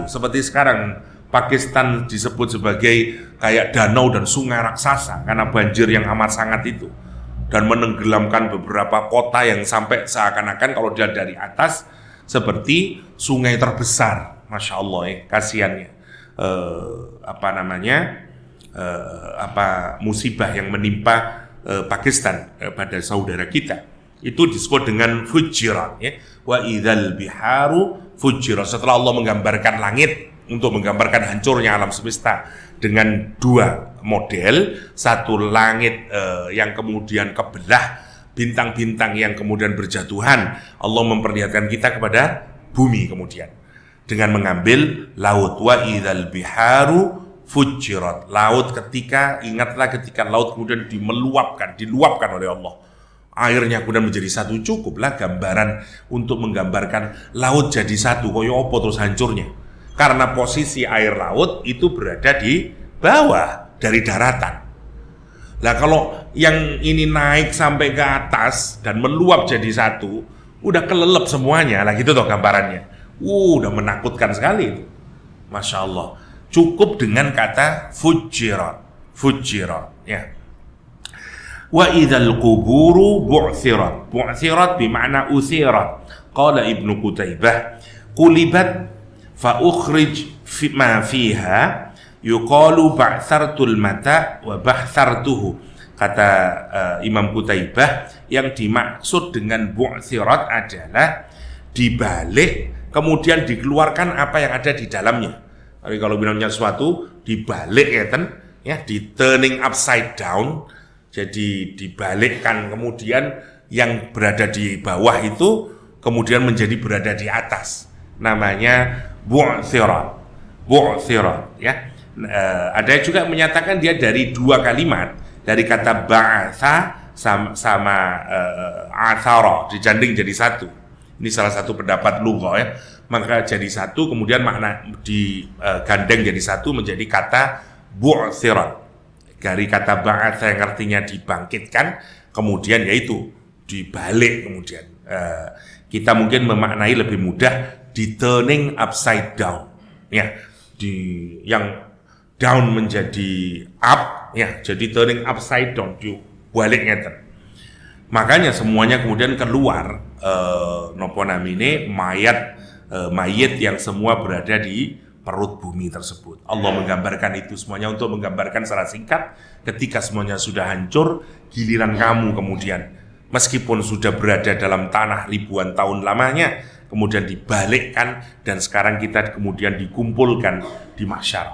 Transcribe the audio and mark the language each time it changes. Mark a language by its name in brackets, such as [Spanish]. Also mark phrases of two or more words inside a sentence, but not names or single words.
[Indonesian] Seperti sekarang Pakistan disebut sebagai kayak danau dan sungai raksasa karena banjir yang amat sangat itu, dan menenggelamkan beberapa kota yang sampai seakan-akan kalau dia dari atas seperti sungai terbesar. [Arabic] ما شاء الله [Indonesian] ya, kasihannya musibah yang menimpa Pakistan pada saudara kita itu disebut dengan fujirat ya. [Arabic] وإذا البحار فجرت. [Indonesian] Setelah Allah menggambarkan langit untuk menggambarkan hancurnya alam semesta dengan dua model, satu langit yang kemudian kebelah, bintang-bintang yang kemudian berjatuhan, Allah memperlihatkan kita kepada bumi kemudian dengan mengambil laut. [Arabic] وإذا البحار فجرت, [Indonesian] laut ingatlah ketika laut kemudian diluapkan oleh Allah, airnya kemudian menjadi satu. Cukuplah gambaran untuk menggambarkan laut jadi satu, [Javanese] koyo apa [Indonesian] terus hancurnya, karena posisi air laut itu berada di bawah dari daratan. Lah kalau yang ini naik sampai ke atas dan meluap jadi satu, udah kelelep semuanya lah gitu toh gambarannya. Udah menakutkan sekali itu. [Arabic] ما شاء الله. [Indonesian] Cukup dengan kata fujirat ya. [Arabic] وإذا القبور بعثرت. [Indonesian] Bu'thirat bermakna uthirat. [Arabic] قال ابن قتيبة، قلبت فأخرج ما فيها يقال بعثرت المتاع وبعثرته. [Indonesian] Kata Imam Qutaibah, yang dimaksud dengan bu'thirat adalah dibalik kemudian dikeluarkan apa yang ada di dalamnya. Tapi kalau bilangnya sesuatu dibalik ya, di [English] turning upside down, [Indonesian] jadi dibalikkan kemudian yang berada di bawah itu kemudian menjadi berada di atas. Namanya bu'thirat ya. Ada juga menyatakan dia dari dua kalimat, dari kata ba'atha sama athara, dijanding jadi satu. Ini salah satu pendapat lugha ya. Maka jadi satu, kemudian makna digandeng jadi satu menjadi kata bu'thirat. Dari kata ba'atha yang artinya dibangkitkan, kemudian yaitu dibalik kemudian. Kita mungkin memaknai lebih mudah di [English] turning upside down [Indonesian] ya, yang down menjadi up ya, jadi [English] turning upside down, [Indonesian] dibaliknya. Makanya semuanya kemudian keluar mayat yang semua berada di perut bumi tersebut. Allah menggambarkan itu semuanya untuk menggambarkan secara singkat, ketika semuanya sudah hancur, giliran kamu kemudian meskipun sudah berada dalam tanah ribuan tahun lamanya, kemudian dibalikkan dan sekarang kita kemudian dikumpulkan di mahsyar.